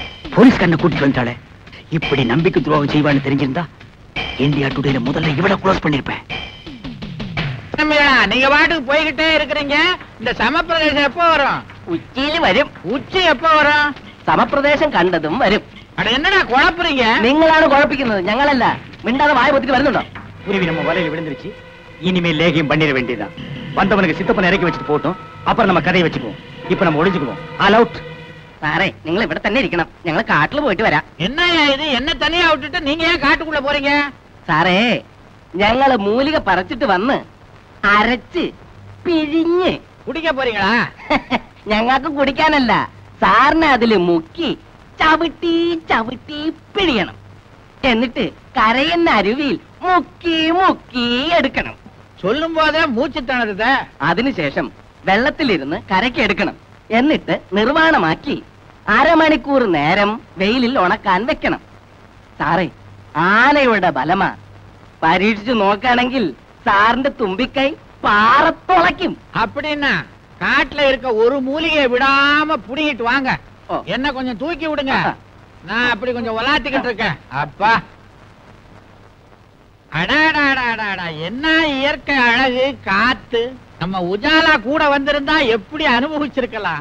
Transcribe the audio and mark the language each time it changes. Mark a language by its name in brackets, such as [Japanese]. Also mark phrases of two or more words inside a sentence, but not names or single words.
[Tamil] போலீஸ்காரனை கூட்டிட்டு வந்தாளே. இப்படி நம்பிக்கை துரோகம் செய்வான்னு தெரிஞ்சிருந்தா இந்தியா டுடேல முதல்ல இவ்வளவு க்ளோஸ் பண்ணிருப்பேன். நீங்க பாட்டுக்கு போய்கிட்டே இருக்கிறீங்க. இந்த சமப்பிரதேசம் எப்போ வரும்? உச்சியில வரும். உச்சி எப்போ வரும்? [Malayalam] സമപ്രദേശം കണ്ടതും വരും. [Tamil] அட என்னடா குழப்புறீங்க? [Malayalam] നിങ്ങളാണ് കുഴപ്പിക്കുന്നത്, ഞങ്ങളല്ല. മിണ്ടാതെ വായ പൊത്തിക്ക് വരുന്നുണ്ടോ? [Tamil] குருவி நம்ம வலையில விழுந்துருச்சு. இனிமேல் லேகியம் பண்ணிட வேண்டியதான். வந்தவனுக்கு சித்தப்பனை இறக்கி வச்சுட்டு போட்டோம். அப்புறம் நம்ம கதையை வச்சுக்குவோம். இப்ப நம்ம ஒளிஞ்சுக்குவோம். [English] all out. [Malayalam] സാറേ നിങ്ങൾ ഇവിടെ തന്നെ ഇരിക്കണം. ഞങ്ങൾ കാട്ടിൽ പോയിട്ട് വരാം. [Tamil] என்னய்யா இது? என்ன தனியா விட்டுட்டு நீங்க ஏன் காட்டுக்குள்ள போறீங்க? [Malayalam] സാറേ ഞങ്ങള് മൂലിക പറിച്ചിട്ട് വന്ന് അരച്ച് പിഴിഞ്ഞ് [Tamil] குடிக்க போறீங்களா? [Malayalam] ഞങ്ങൾക്ക് കുടിക്കാനല്ല, സാറിനെ അതില് മുക്കി ചവിട്ടി ചവിട്ടി പിഴിയണം. എന്നിട്ട് കരയുന്ന അരുവിയിൽ മുക്കി മുക്കി എടുക്കണം. [Tamil] சொல்லும் போதே மூச்சு திணறுதே. [Malayalam] അതിനുശേഷം വെള്ളത്തിലിരുന്ന് കരയ്ക്ക് എടുക്കണം. എന്നിട്ട് നിർവാണമാക്കി അരമണിക്കൂർ നേരം വെയിലിൽ ഉണക്കാൻ വെക്കണം. സാറേ, ആനയുടെ ബലമാ. പരീക്ഷിച്ചു നോക്കുകയാണെങ്കിൽ സാറിന്റെ തുമ്പിക്കൈ പാറത്തുളയ്ക്കും. [Tamil] அப்படின்னா காட்டுல இருக்க ஒரு மூலிகையை விடாம புடிங்கிட்டு வாங்க. என்ன கொஞ்சம் தூக்கி விடுங்க. நான் அப்படி கொஞ்சம் உலாத்திக்கிட்டு இருக்கேன். அப்பா, அடாடாடாடாடா, என்ன இயற்கை அழகு, காத்து. நம்ம உஜாலா கூட வந்திருந்தா எப்படி அனுபவிச்சிருக்கலாம்.